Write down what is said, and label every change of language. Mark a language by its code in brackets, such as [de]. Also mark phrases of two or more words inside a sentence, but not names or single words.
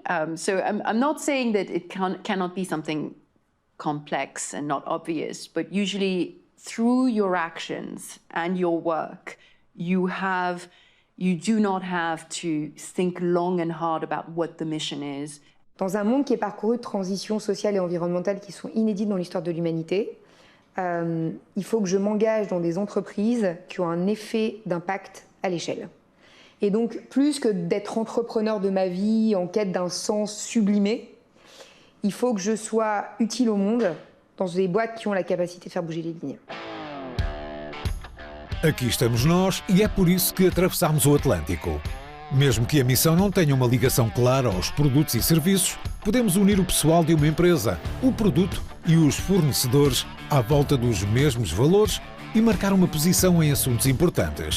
[en] So I'm not saying that it cannot be something complex and not obvious, but usually through your actions and your work, you do not have to think long and hard about what the mission is. [fr] Dans un monde qui est parcouru de transitions sociales et environnementales qui sont inédites dans l'histoire de l'humanité, il faut que je m'engage dans des entreprises qui ont un effet d'impact à l'échelle. Et donc, plus que d'être entrepreneur de ma vie en quête d'un sens sublimé, il faut que je sois utile au monde dans des boîtes qui ont la capacité de faire bouger les lignes. [pt] Aqui estamos nós e é por isso que atravessamos o Atlântico. Mesmo que a missão não tenha uma ligação clara aos produtos e serviços, podemos unir o pessoal de uma empresa, o produto e os fornecedores à volta dos mesmos valores e marcar uma posição em assuntos importantes.